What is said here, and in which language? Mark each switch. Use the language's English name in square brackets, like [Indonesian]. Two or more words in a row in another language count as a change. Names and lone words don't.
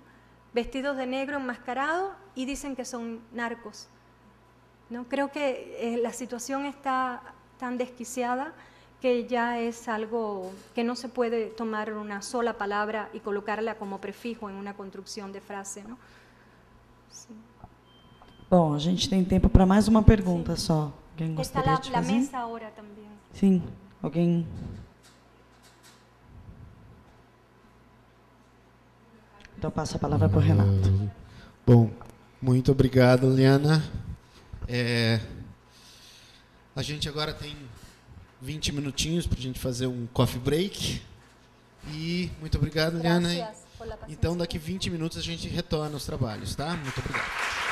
[Spanish] Vestidos de negro, enmascarados, y dicen que son narcos, ¿no? Creo que la situación está tan desquiciada que ya es algo que no se puede tomar una sola palabra y colocarla como prefijo en una construcción de frase, ¿no? Sí. [Portuguese] Bom, a gente tem tempo para mais uma pergunta só. Alguém gostaria de [Spanish] Está [Portuguese] fazer? [Spanish] la mesa ahora también. [Portuguese] Sim, alguém... Então passo a palavra para o Renato. Bom, muito obrigado, Liana. A gente agora tem 20 minutinhos para a gente fazer um [English] coffee break. [Portuguese] E muito obrigado, Liana. [Spanish] Gracias por la paciencia. [Portuguese] Então, daqui 20 minutos a gente retorna aos trabalhos, tá? Muito obrigado.